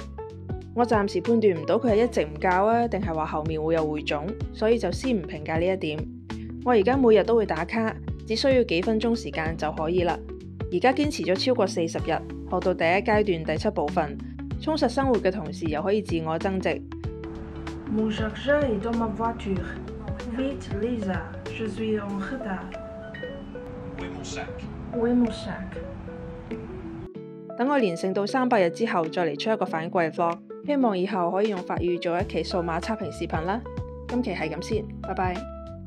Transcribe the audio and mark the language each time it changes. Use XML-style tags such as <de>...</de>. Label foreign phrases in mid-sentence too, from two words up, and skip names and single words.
<yue>我暫時判斷唔到佢係一直唔教啊，定係話後面會有匯總，所以就先唔評價呢一點。我而家每日都會打卡，只需要幾分鐘時間就可以啦。而家堅持咗超過40日，學到第一階段第7部分，充實生活嘅同時又可以自我增值。</yue> <fr>Mon chargeur est dans ma voiture. Vite, Lisa, je suis en retard. Où est mon sac? Où est mon sac?</fr> <yue>等我連勝到300日之後，再嚟出一個反季 vlog， 希望以後可以用法語做一期數碼測評視頻啦。今期係咁先，拜拜。</yue>